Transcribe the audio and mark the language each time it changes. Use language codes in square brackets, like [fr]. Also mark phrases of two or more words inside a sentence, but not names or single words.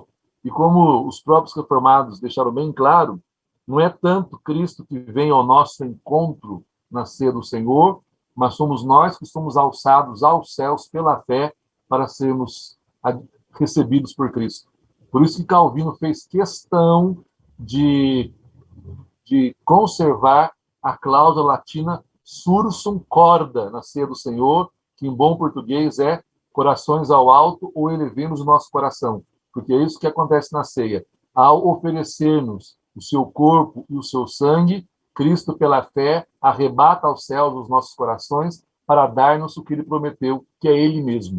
[pt] E como os próprios reformados deixaram bem claro, não é tanto Cristo que vem ao nosso encontro na ceia do Senhor, mas somos nós que somos alçados aos céus pela fé para sermos recebidos por Cristo. Por isso que Calvino fez questão de conservar a cláusula latina [la] sursum corda [pt] na ceia do Senhor, que em bom português é corações ao alto ou elevemos o nosso coração. Porque é isso que acontece na ceia. Ao oferecer-nos o seu corpo e o seu sangue, Cristo, pela fé, arrebata aos céus os nossos corações para dar-nos o que ele prometeu, que é ele mesmo.